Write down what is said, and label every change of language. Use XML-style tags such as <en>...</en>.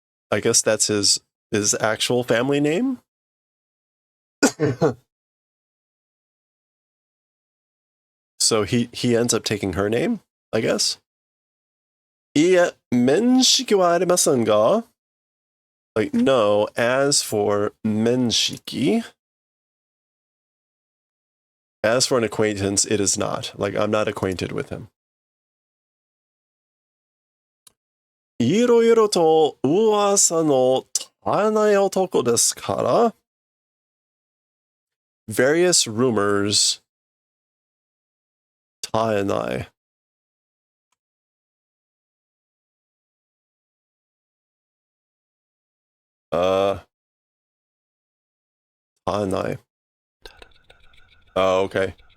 <en>I guess that's his actual family name? So he ends up taking her name, I guess?</en> <ja>いえ、面識はありませんが?</ja> <en>Like, no, as for 面識, as for an acquaintance, it is not. Like, I'm not acquainted with him.</en> <ja>いろいろと噂の絶えない男ですから?</ja> <en>Various rumors 絶えない. 絶えない.Oh, okay.</en>